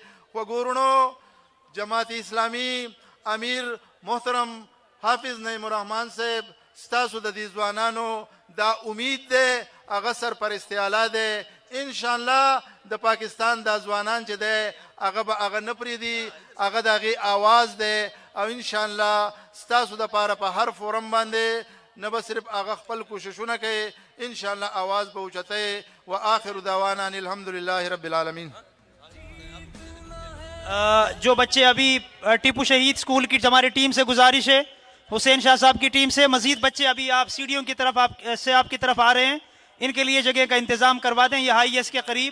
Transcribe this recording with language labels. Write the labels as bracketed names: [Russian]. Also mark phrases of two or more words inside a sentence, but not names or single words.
[Pashto] وګورنو جماعت اسلامي امیر محترم حافظ نعیم الرحمن صاحب ستاسو د دې ځوانانو دا امید دی هغه سرپرستي اعلی دی. [Arabic] انشاءالله [Pashto] د پاکستان دا ځوانان چې دی هغه به هغه نه پرېږدي هغه د هغې آواز دی او [Arabic] انشاءالله [Pashto] ستاسو دپاره په هر فورم باندې نه به صرف هغه خپل کوششونه کوي [Arabic] انشاءالله [Pashto] آواز به اوچتوي. [Arabic] و آخر دعوانا ان الحمدللہ رب العالمین. [Urdu] جو بچے ابھی ٹیپو شہید اسکول کی ہماری ٹیم سے گزارش ہے حسین شاہ صاحب کی ٹیم سے مزید بچے ابھی آپ سیڑھیوں کی طرف آپ کی طرف آ رہے ہیں ان کے لیے جگہ کا انتظام کروا دیں یہ ہائی ایس کے قریب.